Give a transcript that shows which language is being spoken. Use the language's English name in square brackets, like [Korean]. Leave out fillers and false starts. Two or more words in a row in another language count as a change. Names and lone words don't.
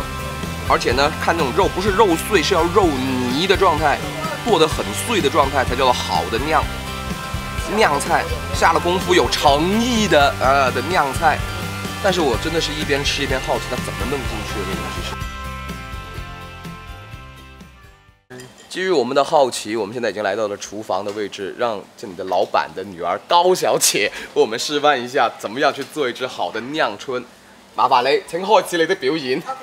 [Chinese] 而且呢，看那种肉不是肉碎，是要肉泥的状态，剁得很碎的状态才叫做好的酿菜，下了功夫有诚意的的酿菜。但是我真的是一边吃一边好奇，它怎么弄进去的这个东西是。基于我们的好奇，我们现在已經來到了廚房的位置，讓這裡的老闆的女兒高小姐為我們示範一下，怎麼樣去做一隻好的釀春。麻煩你，請開始你的表演。